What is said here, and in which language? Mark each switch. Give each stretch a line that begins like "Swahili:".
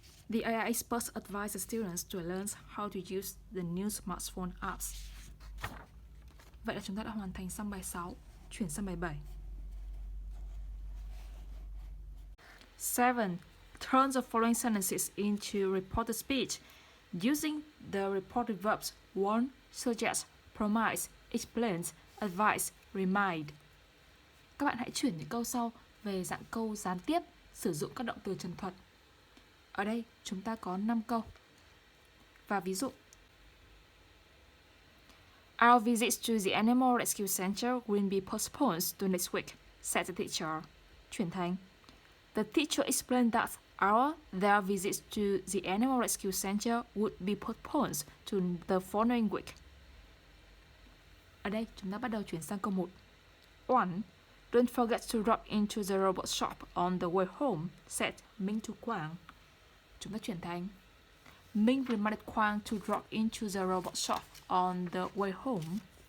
English: The AI experts advise the students to learn how to use the new smartphone apps.
Vietnamese: Vậy là chúng ta đã hoàn thành xong bài 6, chuyển sang bài 7. 7.
English: Turn the following sentences into reported speech using the reported verbs warn, suggest, promise, explain, advise, remind.
Vietnamese: Các bạn hãy chuyển những câu sau về dạng câu gián tiếp, sử dụng các động từ trần thuật. Ở đây chúng ta có 5 câu. Và ví dụ:
English: Our visits to the Animal Rescue Center will be postponed to next week, said the teacher.
Vietnamese: Chuyển thành
English: The teacher explained that their visits to the Animal Rescue Center would be postponed to the following week.
Vietnamese: Ở đây chúng ta bắt đầu chuyển sang câu 1. 1.
English: Don't forget to drop into the robot shop on the way home, said Minh to Quang.
Vietnamese: Chúng ta chuyển thành
English: Minh reminded Quang to drop into the robot shop on the way home.